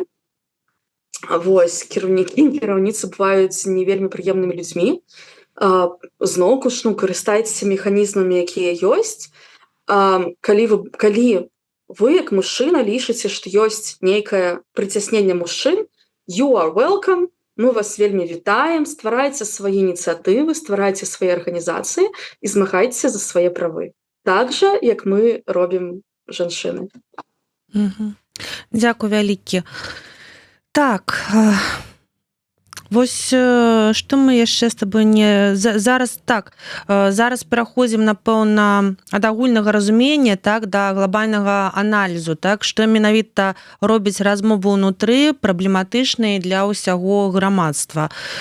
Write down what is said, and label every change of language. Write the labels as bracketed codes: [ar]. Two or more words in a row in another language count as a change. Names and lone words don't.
[be] Вось, кіраўніцы бываюць не вельмі прыемнымі людзьмі. Зноўку ж, карыстайцеся механізмамі, якія ёсць. Калі вы, як мужчына, лічыце, што ёсць нейкае прыцясненне мужчын, [en] you are welcome, [be] мы вас вельмі вітаем, стварайце свае ініцыятывы, стварайце свае арганізацыі і змагайцеся за свае правы. Так жа, як мы робім жанчыны. Дзякуй вялікі. Так, вось што мы яшчэ з табой зараз пераходзім, напэўна, ад агульнага разумення, так, да глобальнага аналізу, так, што менавіта робіць размову ўнутры праблематычнай для ўсяго грамадства.